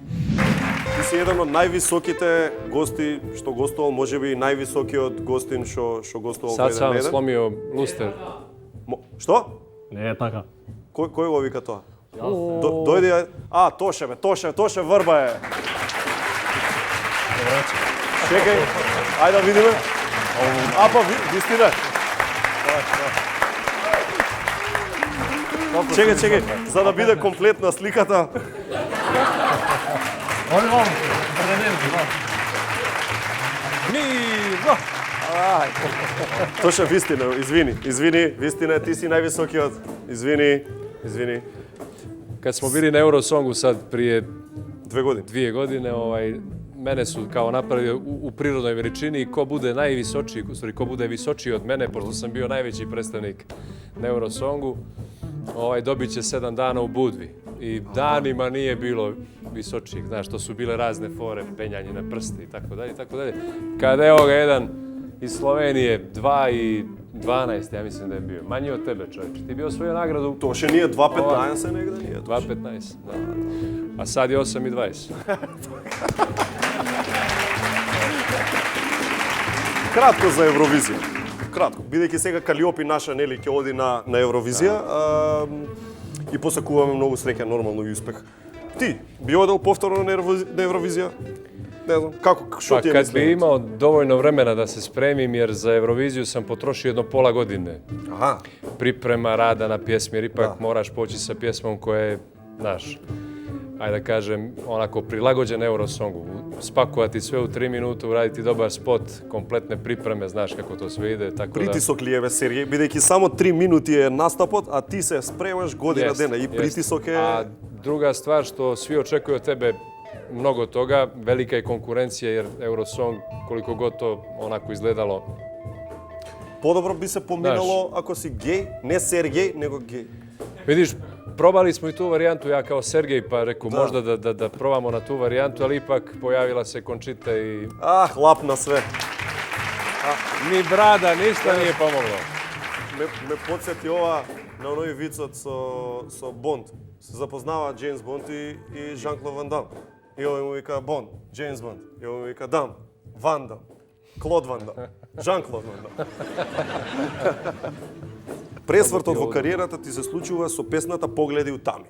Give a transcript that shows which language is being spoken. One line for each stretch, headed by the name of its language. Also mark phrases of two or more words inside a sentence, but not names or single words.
Macedonian: Ти си еден од највисоките гости што гостувал, можеби и највисокиот гостин што гостувал
Serbian: Sad
Macedonian: во
Serbian: sam
Macedonian: еден.
Serbian: slomio luster.
Macedonian: Што? Не е така. Кој го вика тоа? Дојди, Тоше Врба е. Чекај, ајде да видиме. Апа, вистина. Чекај, за да биде комплетна сликата. Тоше, вистина, извини, вистина, ти си највисокиот. Извини.
Serbian: Kad smo bili na Eurosongu sad prije
Macedonian: 2 години.
Serbian: 2 godine, mene su kao napravili u prirodnoj veličini i ko bude najvisočiji, u stvari ko bude visočiji od mene, pošto sam bio najveći predstavnik na Eurosongu, dobit će 7 dana u Budvi. I danima nije bilo visočijih, znaš, to su bile razne fore, penjanje na prste i tako dalje, i tako dalje. Kada evo ga jedan iz Slovenije, 2,12, ja mislim da je bio. Manji od tebe, čovječe. Ti bi osvojio nagradu... Тоше nije 2,15 negde, nije. 2,15, da. A sad je 8,20.
Macedonian: Кратко за Евровизија. Кратко, бидејќи сега Калиопи наша нели ќе оди на Евровизија и посакуваме многу среќа, нормално и успех. Ти би одел повторно на Евровизија? Не знам, како, што
Serbian: Pa
Macedonian: ти е
Serbian: kad bi
Macedonian: мислењето?
Serbian: imao dovoljno vremena da se spremim, jer za Euroviziju sam potrošio jedno pola godine
Macedonian: Аха,
Serbian: priprema, rada na pjesmi, jer ipak Da. moraš poći sa pjesmom koja je, znaš, ajde da kažem, onako prilagođen Eurosongu. Spakovati sve u 3 minute, uraditi dobar spot, kompletne pripreme, znaš kako to sve ide, tako da...
Macedonian: притисок ли е, бе, Сергеј? Бидејќи само 3 минути е настапот, а ти се спремаш година
Serbian: Jest,
Macedonian: дена и
Serbian: jest.
Macedonian: притисок е...
Serbian: A druga stvar što svi očekuju od tebe mnogo toga, velika je konkurencija jer Eurosong, koliko god to onako izgledalo,
Macedonian: Подобро би се поминало ако си геј, не Сергеј, него геј.
Serbian: vidiš, probali smo i tu varijantu, ja kao Sergej, pa rekao Da. možda da probamo na tu varijantu, ali ipak pojavila se Končita i
Macedonian: Лап на све.
Serbian: ni brada, ništa nije pomoglo.
Macedonian: Ме подсети ова на оној вицот со Бонд. Се запознава Джеймс Бонд и Жан-Клод Ван Дам. И овој му вика Бонд, Джеймс Бонд. И овој му вика Дам, Ван Дам, Клод Ван Дам, Жан-Клод Ван Дам. Пресвртот во кариерата ти се случува со песната Погледи у тами.